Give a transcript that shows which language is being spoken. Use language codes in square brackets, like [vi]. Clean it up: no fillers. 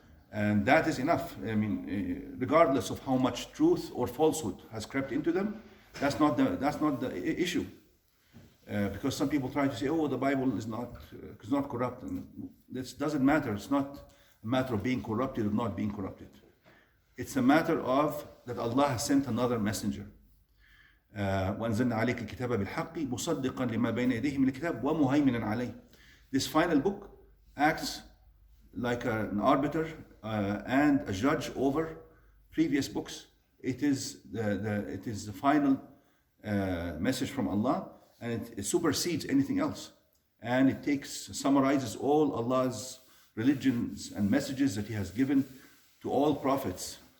[en] And that is enough. I mean, regardless of how much truth or falsehood has crept into them, That's not the issue. Because some people try to say, oh, the Bible is not corrupt. And this doesn't matter. It's not a matter of being corrupted or not being corrupted. It's a matter of that Allah has sent another messenger. [ar] وأنزلنا عليك الكتاب بالحق مصدقا لما بين يديه من الكتاب ومهيمنا عليه. [en] This final book acts like an arbiter and a judge over previous books. It is the final message from Allah, and it supersedes anything else. And it summarizes all Allah's religions and messages that He has given to all prophets.